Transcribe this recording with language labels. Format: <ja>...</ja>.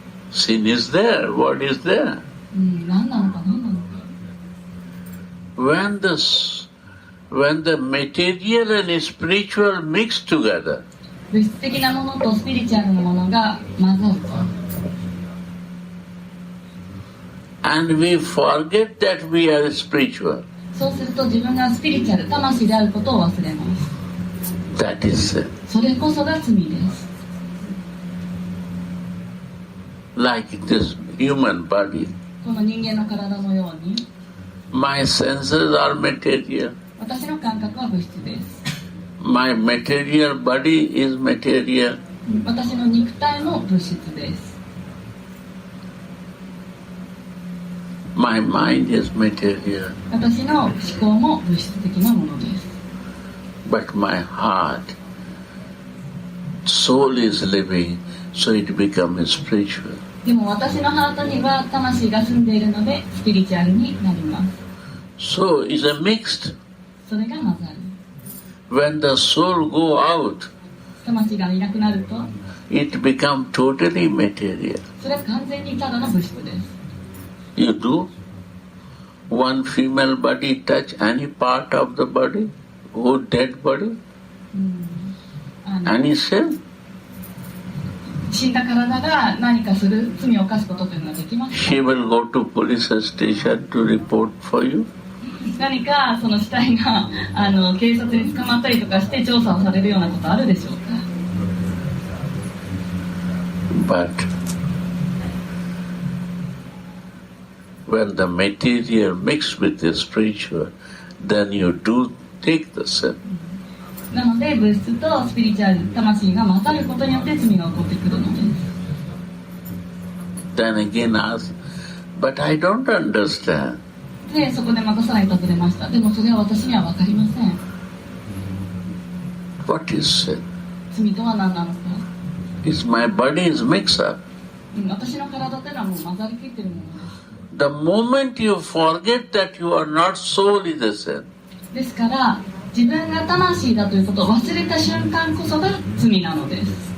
<en>Sin is there. What is there?</en> <ja>何なのか何なのか。</ja> <en>When the material and spiritual mix together,</en> <ja>物質的なものとスピリチュアルなものが混ざると。</ja> <en>and we forget that we are spiritual,</en> <ja>そうすると自分がスピリチュアル、魂であることを忘れます。</ja> <en>that is sin.</en> <ja>それこそが罪です。</ja> <en>Like this human body,</en> <ja>この人間の体のように、</ja> <en>my senses are material.</en> <ja>私の感覚は物質です。</ja> <en>My material body is material.</en> <ja>私の肉体も物質です。</ja> <en>My mind is material.</en> <ja>私の思考も物質的なものです。</ja> <en>But my heart, soul is living, so it becomes spiritual.</en> <ja>でも私のハートには魂が住んでいるのでスピリチュアルになります。</ja> <en>So it's a mixed.</en> <ja>それが混ざる。</ja> <en>When the soul go out,</en> <ja>魂がいなくなると</ja> <en>it becomes totally material.</en> <ja>それは完全にただの物質です。</ja> <en>You do one female body touch any part of the body, whole dead body, any sin?</en> <ja>死んだ体が何かする罪を犯すことというのはできますか？</ja> <en>She will go to police station to report for you.</en> <ja>何かその死体が警察に捕まったりとかして調査をされるようなことあるでしょうか？</ja> <en>But when the material mixes with the spiritual, then you do take the sin.</en> <ja>なので物質とスピリチュアル、魂が混ざることによって罪が起こってくるのです。</ja> <en>Then again ask, but I don't understand.</en> <ja>でそこでまたさらに尋ねました。でもそれは私には分かりません。</ja> <en>What is sin?</en> <ja>罪とは何なのか。</ja> <en>Is my body is mixed up.</en> <ja>私の体というのはもう混ざりきっているものです。</ja> <en>The moment you forget that you are not soul is a sin.</en> <ja>ですから自分が魂だということを忘れた瞬間こそが罪なのです。</ja>